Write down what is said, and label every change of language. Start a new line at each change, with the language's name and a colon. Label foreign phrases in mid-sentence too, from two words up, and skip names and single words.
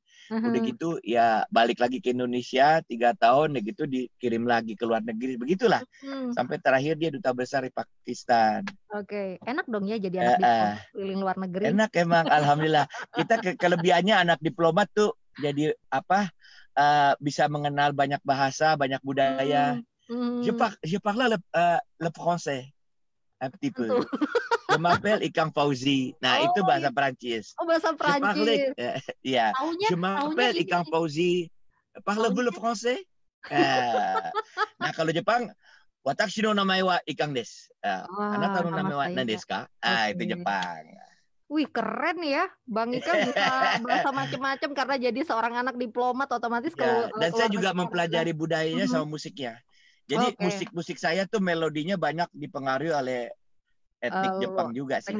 Indonesian: Udah gitu ya balik lagi ke Indonesia 3 tahun, ya gitu dikirim lagi ke luar negeri, begitulah. Sampai terakhir dia duta besar di Pakistan. Oke, enak dong ya jadi anak diplomat keliling luar negeri. Enak emang, alhamdulillah. Kita kelebihannya anak diplomat tuh jadi bisa mengenal banyak bahasa, banyak budaya.
French: Je parle le français un petit peu. Je m'appelle Ikang Fauzi.
Indonesian: Nah, itu bahasa Perancis. Oh, bahasa Perancis. Iya.
French: Je m'appelle Ikang Fauzi. Parlez-vous le français?
Indonesian: Nah, kalau Jepang,
Japanese: watashi no namae wa Ikang desu. Anata no namae wa nan desu ka?
Indonesian: Itu Jepang. Wih, keren ya. Bang Ikang bisa bahasa macam-macam karena jadi seorang anak diplomat otomatis ya, dan saya juga mempelajari budayanya sama musiknya. Jadi musik-musik saya tuh melodinya banyak dipengaruhi oleh etnik Jepang juga sih.